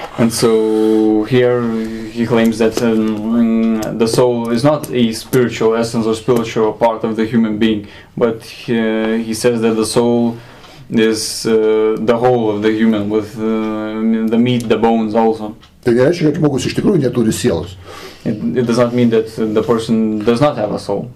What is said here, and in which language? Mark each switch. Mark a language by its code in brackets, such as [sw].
[en] And so here he claims that the soul is not a spiritual essence or spiritual part of the human being, but he says that the soul is the whole of the human, with the meat, the bones also. [lt] Tai reiškia, kad žmogus iš tikrųjų neturi sielos. [en] It does not mean that the person does not have a soul.